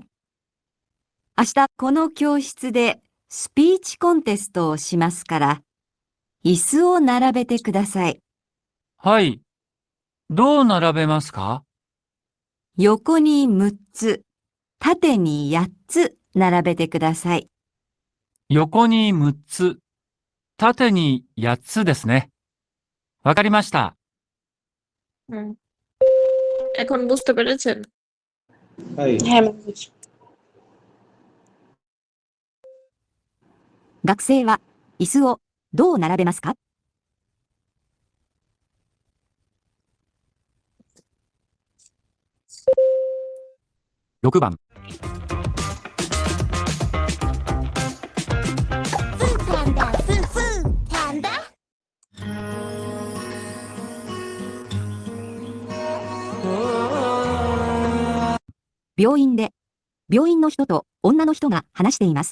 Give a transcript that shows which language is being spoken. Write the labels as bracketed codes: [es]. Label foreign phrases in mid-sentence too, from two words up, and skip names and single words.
[ja] 明日この教室でスピーチコンテストをしますから、椅子を並べてください。はい。どう並べますか？横に6つ、縦に8つ並べてください。横に6つ、縦に8つですね。わかりました。 [bn] হুম। এখন বুঝতে পেরেছেন? [ja] はい [bn] হ্যাঁ ম্যাম বুঝছি। [ja] 学生は椅子をどう並べますか？ 6番。病院で、病院の人と女の人が話しています。